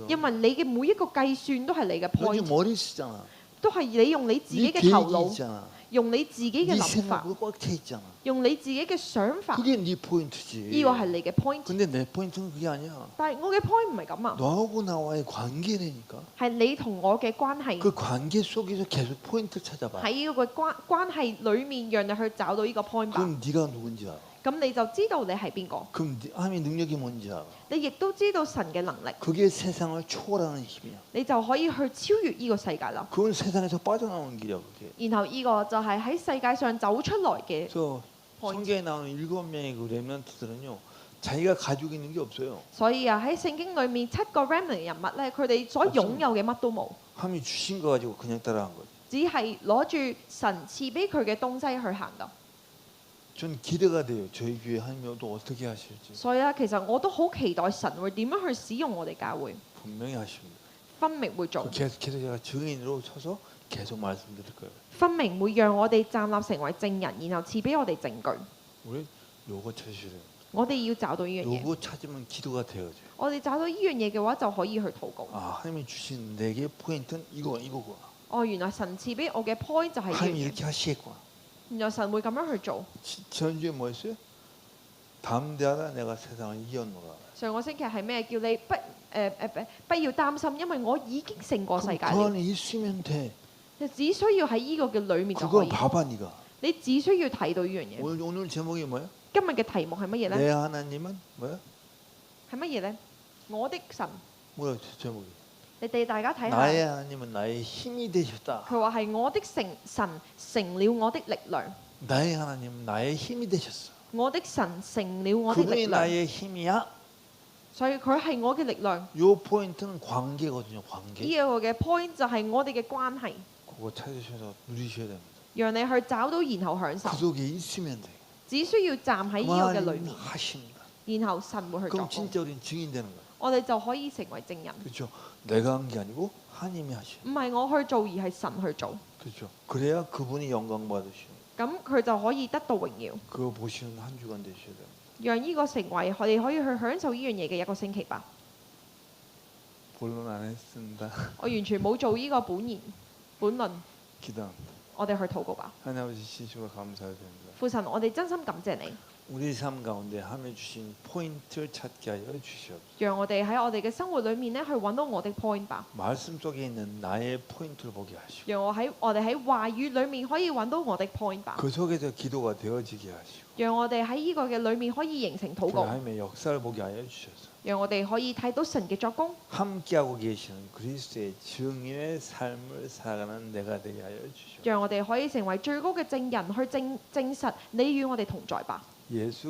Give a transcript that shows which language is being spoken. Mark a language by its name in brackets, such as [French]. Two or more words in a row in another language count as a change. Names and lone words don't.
[Cantonese] 因為你嘅每一個計算都係你嘅 [Korean] 너 지금 [Cantonese] point， [Korean] 머리 쓰잖아. [Cantonese] 都係你用你自己 [Korean] 네 [Cantonese] 嘅頭 [Korean] 계획이 [Cantonese] 腦， [Korean] 있잖아. [Cantonese] 用你自己嘅 [Korean] 네 [Cantonese] 諗法， [Korean] 생각으로 꽉 차 있잖아. [Cantonese] 用你自己嘅想法， [Korean] 그게 네 포인트지. [Cantonese] 呢個係你嘅 point。 [Korean] 근데 내 포인트는 그게 아니야. [Cantonese] 但係我嘅 point 唔係咁啊， [Korean] 너하고 나와의 관계라니까. [Cantonese] 係你同我嘅關係。 [Korean] 그 관계 속에서 계속 포인트를 찾아봐. [Cantonese] 喺呢個關係裡面，讓你去找到呢個 point 吧。 [Korean] 그럼 네가 누군지 알아. [Cantonese] 咁你就知道你係邊個， [Korean] 그럼 하나님의 능력이 뭔지 알아. [Cantonese] 你亦都知道神嘅能力， [Korean] 그게 세상을 초월하는 힘이야. [Cantonese] 你就可以去超越呢個世界啦。 [Korean] 그건 세상에서 빠져나오는 길이야 그게. [Cantonese] 然後呢個就係喺世界上走出來嘅。 [Korean] 그래서 포인트. 성경에 나오는 7명의 그 렘넌트들은요. 자기가 가지고 있는 게 없어요. [Cantonese] 所以啊，喺聖經裏面7個 remnant 人物咧，佢哋所擁有嘅乜都冇， [Korean] 하나님이 주신 거 가지고 그냥 따라간 거지. [Cantonese] 只係攞住神賜俾佢嘅東西去行噶。 [Korean] 전 기대가 돼요. 저희 교회 하나님이 또 어떻게 하실지. [Cantonese] 所以啊，其實我都好期待神會點樣去使用我哋教會， [Korean] 분명히 하십니다. [Cantonese] 分明會做， [Korean] 계속 제가 증인으로 서서 계속 말씀드릴 거예요. [Cantonese] 分明會讓我哋站立成為證人，然後賜俾我哋證據。 [Korean] 우리 요거 찾으시래요. [Cantonese] 我哋要找到呢樣嘢， [Korean] 요거 찾으면 기도가 되어져요. [Cantonese] 我哋找到呢樣嘢嘅話，就可以去禱告。 [Korean] 아, 하나님이 주신 내게 포인트는 이거구나. [Cantonese] 原來神賜俾我嘅 point 就係呢樣 [Korean] 하나님이 [Cantonese] 嘢， [Korean] 이렇게 하시겠구나. [Cantonese] 原來神會咁樣去做。 [Korean] 전주에 뭐였어요? 담대하라 내가 세상을 이겼노라. [Cantonese] 上個星期係咩？叫你不要擔心，因為我已經勝過世 [Korean] 그럼 [Cantonese] 界 [Korean] 그 [Cantonese] 了。 [Korean] 안에 있으면 돼. [Cantonese] 你只需要喺呢個嘅裡面就可 [Korean] 그거 [Cantonese] 以。 [Korean] 봐봐 네가. [Cantonese] 你只需要睇到呢樣嘢。 [Korean] 오늘 제목이 뭐야? [Cantonese] 今日嘅題目係乜嘢呢？ [Korean] 내 하나님은 뭐야? [Cantonese] 係乜嘢呢？我的神， [Korean] 뭐야 제목이? [Cantonese] 你哋大家睇 [Korean] 나의 [Cantonese] 下， [Korean] 하나님은 나의 힘이 되셨다. [Cantonese] 佢話係我的神成了我的力量， [Korean] 나의 하나님은 나의 힘이 되셨어. [Cantonese] 我的神成了我的力 [Korean] 그분이 [Cantonese] 量， [Korean] 나의 힘이야. [Cantonese] 所以佢係我嘅力量。 [Korean] 요 포인트는 관계거든요. [Cantonese] 呢 [Korean] 관계. [Cantonese] 一個嘅 point 就係我哋嘅關係， [Korean] 그거 찾으셔서 누리셔야 됩니다. [Cantonese] 讓你去找到，然後享受 [Korean] 그 。 속에 있으면 돼. [Cantonese] 只需要站喺呢個嘅裡 [Korean] 하나님 [Cantonese] 面， [Korean] 하십니다. [Cantonese] 然後神會去作 [Korean] 그럼 [Cantonese] 工， [Korean] 진짜 우리는 증인 되는 거야. [Cantonese] 我哋就可以成為證人。 [Korean] 그렇죠? 내가 한 게 아니고 하나님이 하셔. [Cantonese] 唔係我去做，而係神去做， [Korean] 그렇죠? 그래야 그분이 영광 받으시오. [Cantonese] 咁佢就可以得到榮耀。 [Korean] 그거 보시는 한 주간 되셔야 돼요. [Cantonese] 讓呢個成為我哋可以去享受呢樣嘢嘅一個星期吧。 [Korean] 본론 안 했습니다. [Cantonese] 我完全冇做呢個本論， [Korean] 기도합니다. [Cantonese] 我哋去禱告吧。 [Korean] 하나님 아버지 진심으로 감사드립니다. [Cantonese] 父神，我哋真心感謝你， [Korean] 우리 삶 가운데 하나님 주신 포인트를 찾게 하여 주시옵소서. [Cantonese] 讓我哋喺我哋嘅生活裏面咧去揾到我的 point 吧。 [Korean] 말씀 속에 있는 나의 포인트를 보게 하시고 [Cantonese] 讓我哋喺話語裏面可以揾到我的 point 吧。 [Korean] 그 속에서 기도가 되어지게 하시고 [Cantonese] 讓我哋喺呢個嘅裏面可以形成禱 [Korean] 그 [Cantonese] 告， [Korean] 하나님의 역사를 보게 하여 주셔서 [Cantonese] 讓我哋可以睇到神嘅作工， [Korean] 함께하고 계시는 그리스도의 증인의 삶을 살아가는 내가 되게 하여 주시옵소서. [Cantonese] 讓我哋可以成為最高嘅證人，去證實你與我哋同在吧。